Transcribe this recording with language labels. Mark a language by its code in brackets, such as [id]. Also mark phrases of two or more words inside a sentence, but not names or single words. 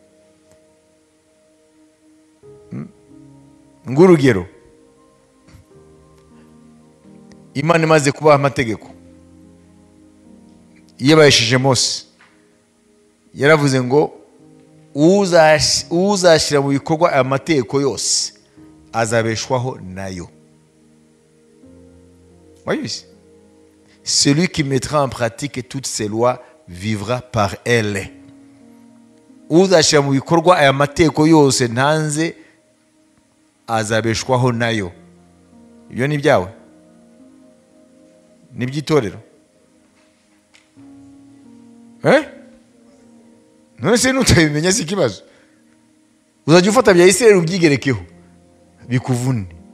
[rw] Ngurugero Imana imaze kubaha amategeko iyo bayishije Mose yaravuze ngo uzashyira mu bikorwa aya mategeko yose azabeshwaho nayo. [fr] Voyez, celui qui mettra en pratique toutes ces lois vivra par elles. [rw] Uzashyira mu bikorwa aya mategeko yose ntanze azabeshwaho nayo. Ibyo ni byawe, ni by'itorero. None se nutabimenya si ikibazo, uzajya ufata bya Isirayeli ubyigerekeho bikuvune.